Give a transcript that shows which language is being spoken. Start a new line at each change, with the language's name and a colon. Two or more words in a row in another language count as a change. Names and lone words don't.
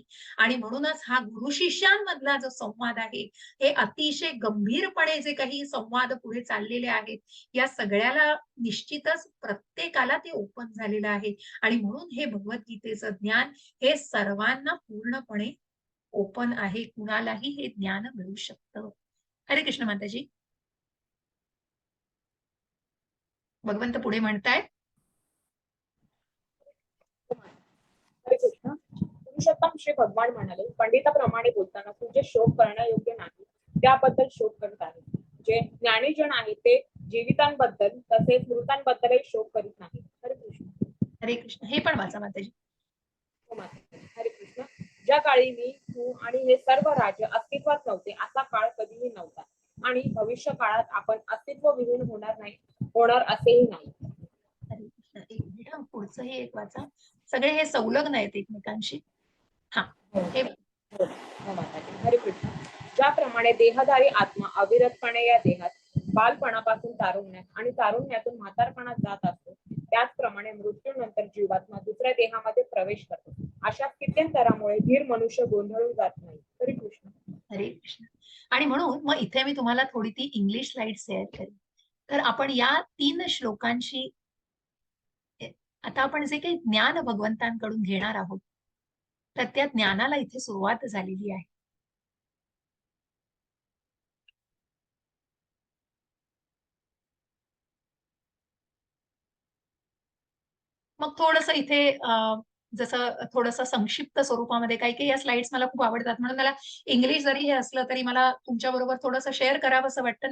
Marathi: आणि म्हणूनच हा गुरु शिष्यांमधला जो संवाद आहे, हे अतिशय गंभीरपणे जे काही संवाद पुढे चाललेले आहेत, या सगळ्याला निश्चितच प्रत्येकाला ते ओपन झालेलं आहे. आणि म्हणून हे भगवद्गीतेचं ज्ञान हे सर्वांना पूर्णपणे ओपन आहे. कुणालाही हे ज्ञान मिळू शकतं. हरे कृष्ण माताजी. भगवंत पुढे म्हणतायत, हरे कृष्ण. पुरुषोत्तम श्री भगवान म्हणाले, पंडिताप्रमाणे बोलताना तुझे शोक करण्यायोग्य नाही, त्याबद्दल शोक करत आहे. जे ज्ञानीजन आहे ते जीवितांबद्दल तसेच मृतांबद्दलही शोक करीत नाही. हरे कृष्ण. हरे कृष्ण. हे पण वाचा माताजी. हो माता. हरे कृष्ण. ज्या काळी मी, तू आणि हे सर्व राज्य अस्तित्वात नव्हते असा काळ कधीही नव्हता आणि भविष्य काळात आपण अस्तित्वविहीन होणार असेही नाही. हरे कृष्ण. एक मिनिट हं, पुढचं हे एक वाचा. सगळे हे संलग्न आहेत एकमेकांशी. हा हे हो माताजी. हरे कृष्ण. ज्याप्रमाणे देहधारी आत्मा अविरतपणे या देहात बालपणापासून तारुण्यात आणि तारुण्यातून म्हातारपणात जात असतो, त्याचप्रमाणे मृत्यूनंतर जीवात्मा दुसऱ्या देहामध्ये प्रवेश करतो. अशा स्थित्यंतरामुळे धीर मनुष्य गोंधळून जात नाही. हरे कृष्ण. हरे कृष्ण. आणि म्हणून मग इथे मी तुम्हाला थोडी ती
English: English slide
Marathi: शेअर करेन. तर आपण या 3 श्लोकांशी आता आपण जे काही ज्ञान भगवंतांकडून घेणार आहोत, तर त्या ज्ञानाला इथे सुरुवात झालेली आहे. मग थोडंसं इथे जसं थोडंसं संक्षिप्त स्वरूपामध्ये काही काही या स्लाइड्स मला खूप आवडतात, म्हणून मला इंग्लिश जरी हे असलं तरी मला तुमच्या बरोबर थोडंसं शेअर करावं असं वाटतं.